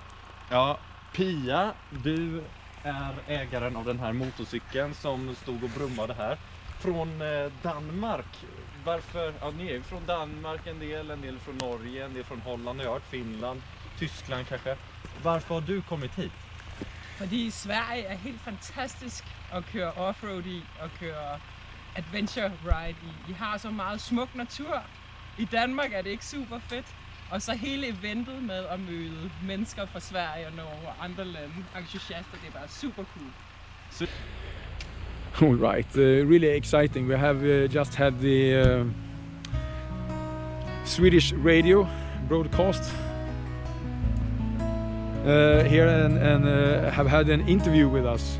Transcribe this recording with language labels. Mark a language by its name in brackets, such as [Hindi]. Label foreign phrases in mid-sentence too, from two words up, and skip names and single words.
[Swedish] Ja, Pia, du är ägaren av den här motorcykeln som stod och brummade här. Från Danmark. Varför? Ja, ni är från Danmark en del från Norge, en del från Holland, jag har hört Finland, Tyskland kanske. Varför har du kommit hit? [Danish] Fordi Sverige er helt fantastisk at køre offroad i og køre [English] adventure ride [Danish] i. Vi har så meget smuk natur. I Danmark er det ikke super fedt. Og så hele eventet med at møde mennesker fra Sverige og Norge og andre lande, entusiaster, det er bare super cool. [English] All right, really exciting. We have just had the Swedish radio broadcast here and have had an interview with us.